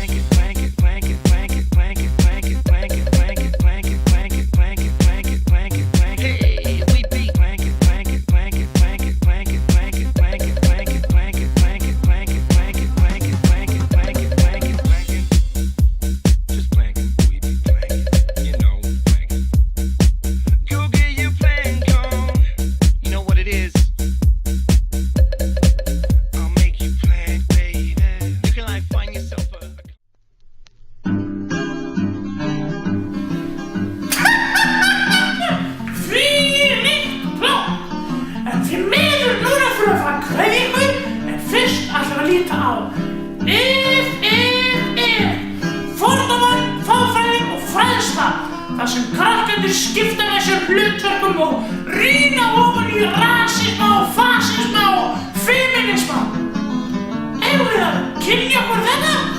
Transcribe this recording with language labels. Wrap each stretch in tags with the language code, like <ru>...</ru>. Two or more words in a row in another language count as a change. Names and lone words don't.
<en>Hey, we be Just planking, we be planking, you know, planking. Go get your plank on, you know what it is. I'll make you plank, baby. You can like find yourself a</en> <is>En því miður núna fyrir að fara að kveðja ykkur, en fyrst ætlum við að líta á fordómar, fáfræði og fræðsla, þar sem krakkarnir skipta með sér hlutverkum og rýna ofan í rasisma og fasisma og feminisma. Eigum við að kynja okkur þetta?</is>